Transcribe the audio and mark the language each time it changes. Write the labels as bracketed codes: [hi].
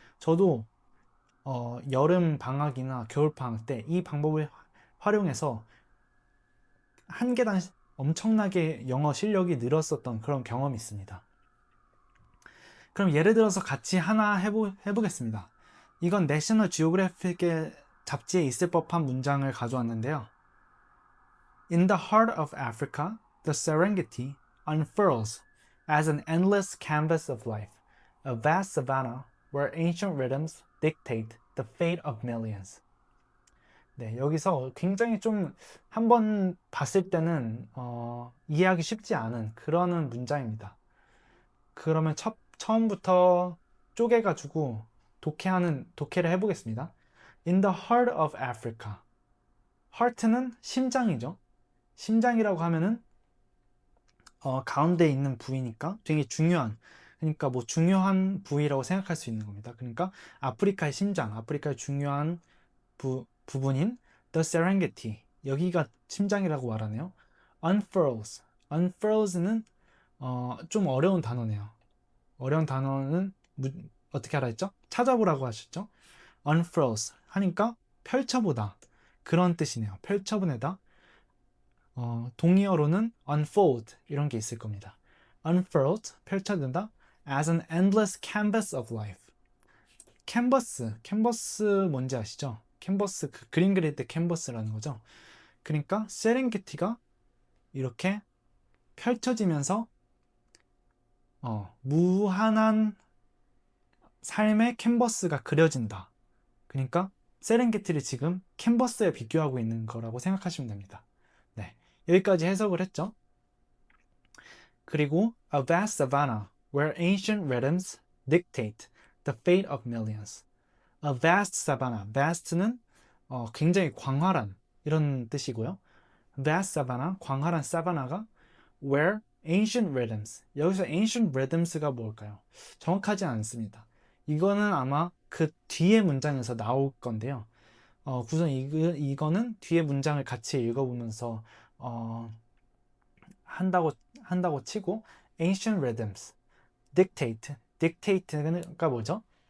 [ko] 저도 여름 방학이나 겨울 방학 때 이 방법을 활용해서 한 계단 엄청나게 영어 실력이 늘었었던 그런 경험이 있습니다. 그럼 예를 들어서 같이 하나 해보겠습니다. 이건 내셔널 지오그래픽의 잡지에 있을 법한 문장을 가져왔는데요. [en] In the heart of Africa, the Serengeti unfurls as an endless canvas of life, a vast savanna where ancient rhythms dictate the fate of millions. [ko] 네, 여기서 굉장히 좀 한번 봤을 때는 이해하기 쉽지 않은 그런 문장입니다. 그러면 처음부터 쪼개가지고 독해를 해보겠습니다. [en] In the heart of Africa. heart는 심장이죠. [ko] 심장이라고 하면은 가운데 있는 부위니까 되게 중요한, 그러니까 뭐 중요한 부위라고 생각할 수 있는 겁니다. 그러니까 아프리카의 심장, 아프리카의 중요한 부분인 The Serengeti, 여기가 심장이라고 말하네요. unfurls는 좀 어려운 단어네요. 어려운 단어는 어떻게 하라 했죠? 찾아보라고 하셨죠? unfurls 하니까 펼쳐보다 그런 뜻이네요. 펼쳐보내다. 동의어로는 unfold 이런 게 있을 겁니다. [en] unfurled 펼쳐든다 as an endless canvas of life. [ko] 캔버스 뭔지 아시죠? 캔버스 그 그림 그릴 때 캔버스라는 거죠. 그러니까 세렝게티가 이렇게 펼쳐지면서 무한한 삶의 캔버스가 그려진다. 그러니까 세렝게티를 지금 캔버스에 비교하고 있는 거라고 생각하시면 됩니다. 네, 여기까지 해석을 했죠. [en] 그리고 a vast savanna where ancient rhythms dictate the fate of millions. A vast savanna. [ko] vast는 굉장히 광활한 이런 뜻이고요. [en] vast savanna, 광활한 사바나가 where ancient rhythms. [ko] 여기서 ancient rhythms 가 뭘까요? 정확하지 않습니다. 이거는 아마 그 뒤에 문장에서 나올 건데요. 우선 이거는 뒤에 문장을 같이 읽어보면서 한다고 치고 ancient rhythms, dictate 가 뭐죠?